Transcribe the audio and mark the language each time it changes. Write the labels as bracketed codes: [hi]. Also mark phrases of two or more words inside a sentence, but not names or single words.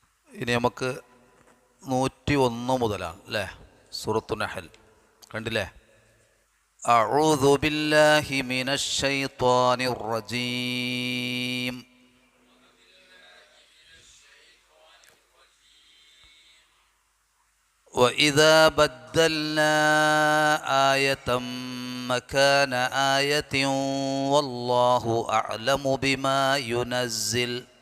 [ml] ഇനി നമുക്ക് 101 മുതലാണ് അല്ലേ? സൂറത്തു നഹൽ കണ്ടില്ലേ? [ar] أعوذ بالله من الشيطان الرجيم. وإذا بدلنا آية مكان آية والله أعلم بما ينزل.